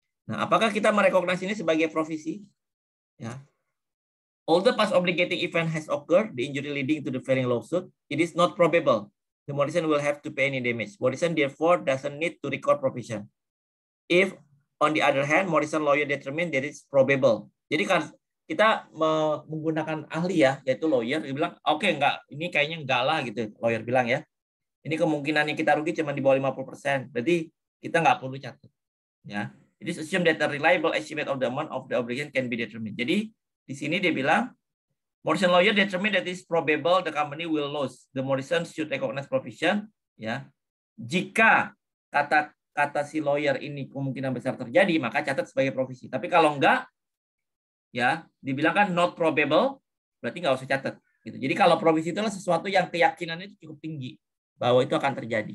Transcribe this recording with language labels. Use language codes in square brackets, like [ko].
[id] Nah, apakah kita merekognisi ini sebagai profesi? Ya. [en] Although past obligating event has occurred, the injury leading to the failing lawsuit, it is not probable the Morrison will have to pay any damage. Morrison therefore doesn't need to record provision. If, on the other hand, Morrison lawyer determine that it's probable. [id] Jadi kan kita menggunakan ahli ya, yaitu lawyer, dia bilang, oke, enggak, ini kayaknya enggak lah gitu, lawyer bilang ya. Ini kemungkinannya kita rugi cuma di bawah 50%. Berarti kita nggak perlu catat. Ya. [en] It is assumed that a reliable estimate of the amount of the obligation can be determined. [id] Jadi di sini dia bilang [en] Morrison lawyer determine that it is probable the company will lose. The Morrison should recognize provision. [id] Ya, jika kata si lawyer ini kemungkinan besar terjadi, maka catat sebagai provisi. Tapi kalau enggak, ya dibilang kan [en] not probable, [id] berarti nggak usah catat. Gitu. Jadi kalau provisi itu adalah sesuatu yang keyakinannya itu cukup tinggi bahwa itu akan terjadi.